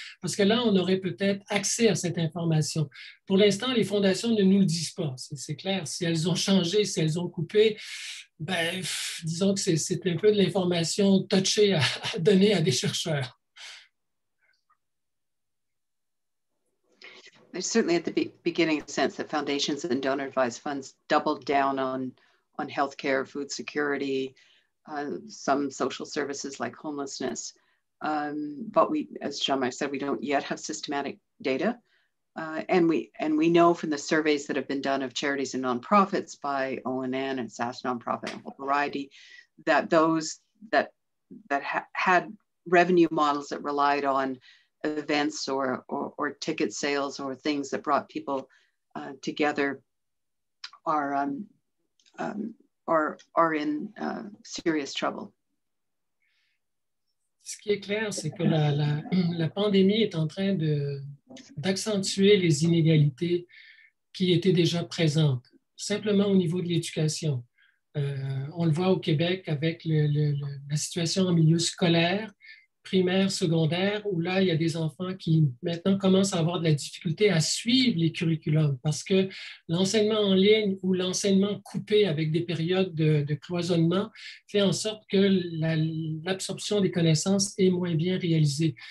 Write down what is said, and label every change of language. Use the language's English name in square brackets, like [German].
[French] Parce que là, on aurait peut-être accès à cette information. Pour l'instant, les fondations ne nous le disent pas. C'est clair. Si elles ont changé, si elles ont coupé, ben, disons que c'est un peu de l'information touchée à donner à des chercheurs. [English] There's certainly at the beginning a sense that foundations and donor advised funds doubled down on healthcare, food security, some social services like homelessness. But we, as Jean-Marc said, we don't yet have systematic data. And we know from the surveys that have been done of charities and nonprofits by ONN and SAS Nonprofit and a whole variety, that those that had revenue models that relied on events or ticket sales or things that brought people together are in serious trouble. [French] Ce qui est clair, c'est que la pandémie est en train d'accentuer les inégalités qui étaient déjà présentes, simplement au niveau de l'éducation. On le voit au Québec avec la situation en milieu scolaire, primaire, secondaire, où là, il y a des enfants qui maintenant commencent à avoir de la difficulté à suivre les curriculums parce que l'enseignement en ligne ou l'enseignement coupé avec des périodes de cloisonnement fait en sorte que l'absorption des connaissances est moins bien réalisée.